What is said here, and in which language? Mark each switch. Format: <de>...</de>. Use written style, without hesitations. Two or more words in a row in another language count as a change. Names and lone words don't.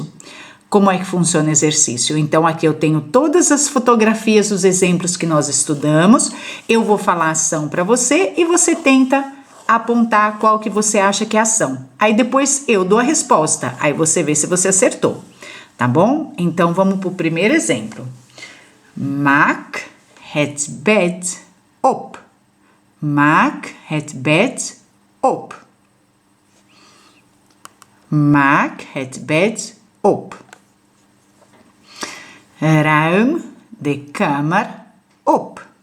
<pt>Como é que funciona o exercício? Então, aqui eu tenho todas as fotografias dos exemplos que nós estudamos, eu vou falar a ação para você e você tenta apontar qual que você acha que é a ação. Aí depois eu dou a resposta, aí você vê se você acertou, tá bom? Então, vamos para o primeiro exemplo.</pt> <nl>Maak het bed op. Maak het bed op. Maak het bed op. Ruim de kamer op.</nl>